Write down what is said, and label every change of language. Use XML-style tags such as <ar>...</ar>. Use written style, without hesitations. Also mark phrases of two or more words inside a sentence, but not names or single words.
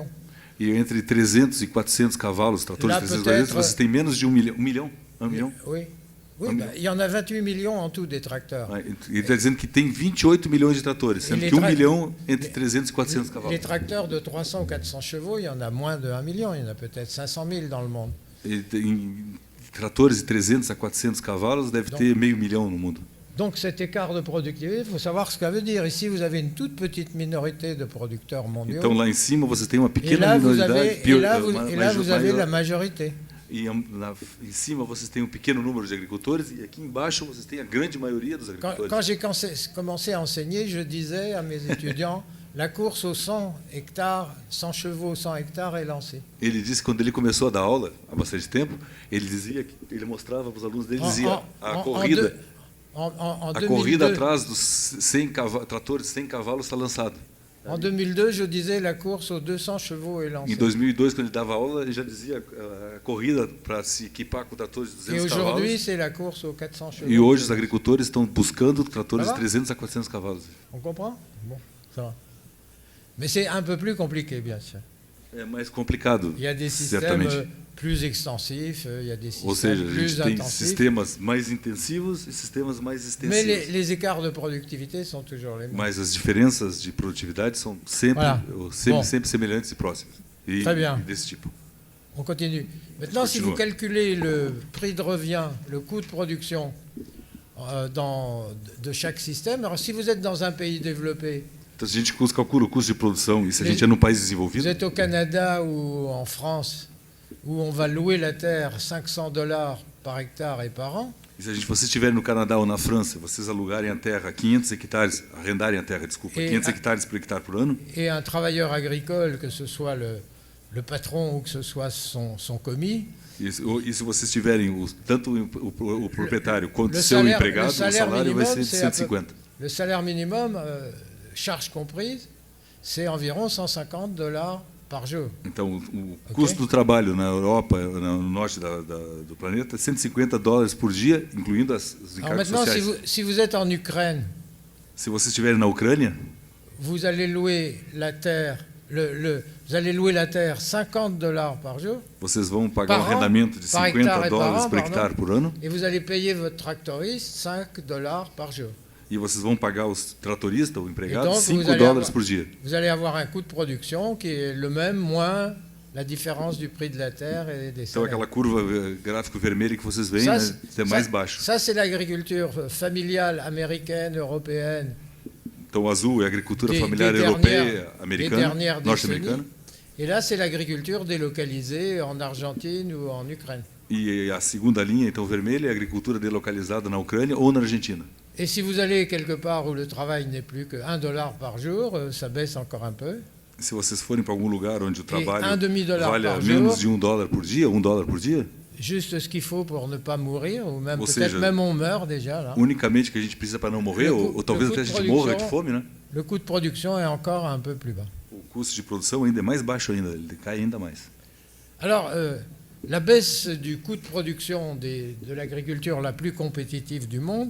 <pt>E entre 300 e 400 cavalos, tratores de 300 cavalos, vocês têm menos de 1 milhão. 1 milhão?</pt> <fr>Oui. Oui, il y en a 28 millions en tout des tracteurs.</fr> <pt>Ele está dizendo que tem 28 milhões de tratores, sendo que 1 milhão entre 300 e 400 cavalos.</pt> <fr>Les tracteurs de 300 ou 400 chevaux, il y en a moins de 1 million, il y en a peut-être 500 000 dans le monde.</fr> <pt>Tratores de 300 a 400 cavalos deve ter meio milhão no mundo.</pt> <fr>Donc cet écart de productivité, il faut savoir ce que ça veut dire. Ici, vous avez une toute petite minorité de producteurs mondiaux.</fr> <pt>Então lá em cima vocês têm uma pequena minoridade.</pt> <fr>Et là, vous avez la majorité.</fr> <pt>E em cima vocês têm um pequeno número de agricultores e aqui embaixo vocês têm a grande maioria dos agricultores.</pt> <fr>Quand j'ai commencé à enseigner, je disais à mes étudiants, la course aux 100 hectares, 100 chevaux, 100 hectares est lancée.</fr> <pt>Ele disse que quando ele começou a dar aula, há bastante tempo, ele mostrava para os alunos dele, dizia a corrida, a corrida atrás dos 100 tratores de 100 cavalos está lançada.</pt> <fr>En 2002, je disais la course aux 200 chevaux est lancée.</fr> <pt>Em 2002, quando ele dava aula, ele já dizia a corrida para se equipar com tratores de</pt> <fr>Et</fr> <pt>200</pt> <fr>aujourd'hui,</fr> <pt>cavalos.</pt> <fr>c'est la course aux 400 chevaux.</fr> <pt>E hoje os agricultores estão buscando tratores</pt> <fr>Ça</fr> <pt>de</pt> <fr>va?</fr> <pt>300 a 400 cavalos.</pt> <fr>On comprend? Bon, ça va. Mais c'est un peu plus compliqué, bien sûr.</fr> <pt>É mais complicado,</pt> <fr>Il y a des systèmes</fr> <pt>certamente.</pt> <fr>plus extensifs, il y a des</fr> <pt>Ou</pt> <fr>systèmes</fr> <pt>seja, a</pt> <fr>plus</fr> <pt>gente tem</pt> <fr>intensifs.</fr> <pt>sistemas mais intensivos e sistemas mais</pt> <fr>Mais</fr> <pt>extensivos.</pt> <fr>les écarts de productivité sont toujours les mêmes.</fr> <pt>Mas as diferenças de produtividade são sempre,</pt> <fr>Voilà. Bom.</fr> <pt>sempre semelhantes e próximas. E,</pt> <fr>Très bien.</fr> <pt>e desse tipo.</pt> <fr>On continue. Maintenant, si vous Continuons. calculez le prix de revient, le coût de production de chaque système, alors si vous êtes dans un pays développé,</fr> <pt>Então, se a gente calcula o custo de produção e se a</pt> <fr>Les-</fr> <pt>gente é num país</pt> <fr>vous</fr> <pt>desenvolvido,</pt> <fr>êtes au Canada ou en France, où on va louer la terre 500 $ par hectare et par an,</fr> <pt>e se vocês estiverem no Canadá ou na França, vocês alugarem a terra 500 hectares, arrendarem a terra, desculpa, E 500 a- hectares por hectare por ano,</pt> <fr>et un travailleur agricole, que ce soit le patron ou que ce soit son commis,</fr> <pt>e se vocês tiverem tanto o proprietário quanto</pt> <fr>le</fr> <pt>o seu</pt> <fr>salaire-</fr> <pt>empregado,</pt> <fr>le</fr> <pt>o</pt> <fr>salaire</fr> <pt>salário vai</pt> <fr>minimum,</fr> <pt>ser de</pt> <fr>c'est à peu-</fr> <pt>150.</pt> <fr>le salaire minimum, charges comprises, c'est environ 150 $ par jour.</fr> <pt>Então, o custo do trabalho na Europa, no norte do planeta, é 150 dólares por dia, incluindo os</pt> <fr>Alors</fr> <pt>encargos</pt> <fr>maintenant,</fr> <pt>sociais.</pt> <fr>si vous êtes en Ukraine,</fr> <pt>Se vocês estiverem na Ucrânia,</pt> <fr>vous allez louer la terre, vous allez louer la terre 50 $ par jour,</fr> <pt>vocês vão pagar</pt> <fr>Par</fr> <pt>um</pt> <fr>an?</fr> <pt>arrendamento de</pt> <fr>Par</fr> <pt>50</pt> <fr>hectare par</fr> <pt>dólares</pt> <fr>an,</fr> <pt>por</pt> <fr>pardon.</fr> <pt>hectare por ano,</pt> <fr>et vous allez payer votre tractoriste 5 $ par jour.</fr> <pt>e vocês vão pagar os tratoristas, o empregado, Então, 5</pt> <fr>vous allez</fr> <pt>dólares</pt> <fr>avoir-</fr> <pt>por dia.</pt> <fr>Vous allez avoir un coût de production qui est le même, moins la différence du prix de la terre et des</fr> <pt>Então,</pt> <fr>salaires.</fr> <pt>aquela curva gráfico vermelha que vocês veem,</pt> <fr>Ça,</fr> <pt>né, é mais baixo.</pt> <fr>ça, c'est l'agriculture familiale américaine, européenne.</fr> <pt>Então, o azul é a agricultura</pt> <fr>Des</fr> <pt>familiar</pt> <fr>dernières-</fr> <pt>europeia,</pt> <fr>des</fr> <pt>americana,</pt> <fr>dernières</fr> <pt>norte-americana,</pt> <fr>Et là, c'est l'agriculture délocalisée en Argentine ou en Ukraine.</fr> <pt>e a segunda linha, então, vermelha, é a agricultura delocalizada na Ucrânia ou na Argentina.</pt> <fr>Et si vous allez quelque part où le travail n'est plus que 1 $ par jour, ça baisse encore un peu.</fr> <pt>Se vocês forem para algum lugar onde o trabalho</pt> <fr>un demi-dollar</fr> <pt>vale</pt> <fr>par</fr> <pt>menos</pt> <fr>jour.</fr> <pt>de $1 por dia, $1 por dia,</pt> <fr>Juste ce qu'il faut pour ne pas mourir, ou même</fr> <pt>Ou</pt> <fr>peut-être</fr> <pt>seja,</pt> <fr>même on meurt déjà là.</fr> <pt>unicamente que a gente precisa para não morrer,</pt> <fr>Le</fr> <pt>ou</pt> <fr>coût-</fr> <pt>talvez</pt> <fr>le</fr> <pt>até a</pt> <fr>coût</fr> <pt>gente</pt> <fr>de</fr> <pt>morra de produção- fome, né?</pt> <fr>Le coût de production est encore un peu plus bas.</fr> <pt>O custo de produção ainda é mais baixo ainda, ele cai ainda mais.</pt> <fr>Alors, la baisse du coût de production de l'agriculture la plus compétitive du monde,</fr>